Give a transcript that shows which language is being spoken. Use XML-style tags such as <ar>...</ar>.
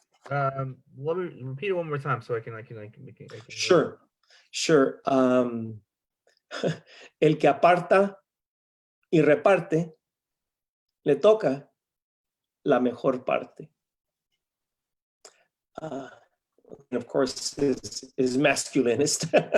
<en>Let me repeat it one more time so I can Sure, sure.</en> <es>El que aparta y reparte, le toca la mejor parte.</es> <en>And of course, is masculinist.</en>